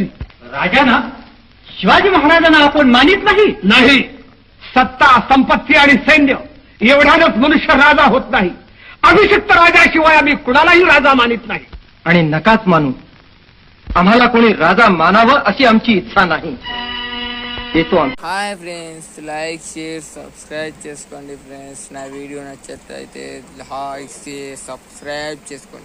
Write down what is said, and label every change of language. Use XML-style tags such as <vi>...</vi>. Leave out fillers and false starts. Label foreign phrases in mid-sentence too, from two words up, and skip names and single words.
<mr>राजांना, शिवाजी महाराजांना आपण मानित नाही. नाही, सत्ता संपत्ती आणि सैन्य एवढ्यानच मनुष्य राजा होत नाही. अभिषिक्त राजाशिवाय आम्ही कुणालाही राजा मानित नाही. आणि नकाच मानू. आम्हाला कोणी राजा मानावं अशी आमची इच्छा नाही. येतो आम्ही.</mr> <en>hi friends, like share subscribe చేసుకోండి friends.</en> <te>నా వీడియో నచ్చినట్లయితే</te> <en>like share subscribe</en> <te>చేసుకోండి.</te>